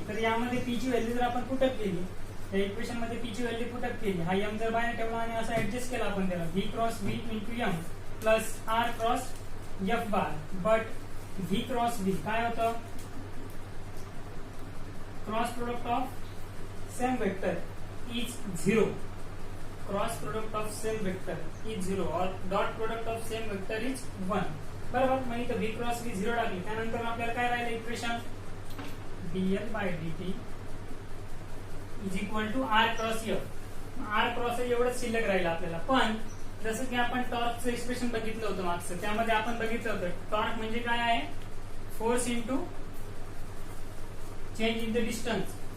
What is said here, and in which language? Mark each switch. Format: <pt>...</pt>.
<mr>तर यामध्ये पी ची व्हॅल्यू जर आपण पुटअप केली, या इक्वेशन मध्ये पी ची व्हॅल्यू पुटअप केली, हा एम जर बाहेर ठेवला आणि असं ऍडजस्ट केला आपण त्याला V cross V into M plus R cross F bar.</mr> <en>but V cross V</en> <mr>काय होतं,</mr> <en>Cross product of same vector is zero. Cross product of same vector is zero और dot product of same vector is 1, बरोबर.</en> <mr>मग इथं V cross V zero टाकली. त्यानंतर आपल्याला काय राहिलं equation, Diehl bye D T is equal to R cross F. R cross एवढंच शिल्लक राहिलं आपल्याला. पण जसं की आपण टॉर्कचं एक्सप्रेशन बघितलं होतं मागचं, त्यामध्ये आपण बघितलं होतं टॉर्क म्हणजे काय आहे,</mr> <en>Force into change in the distance.</en>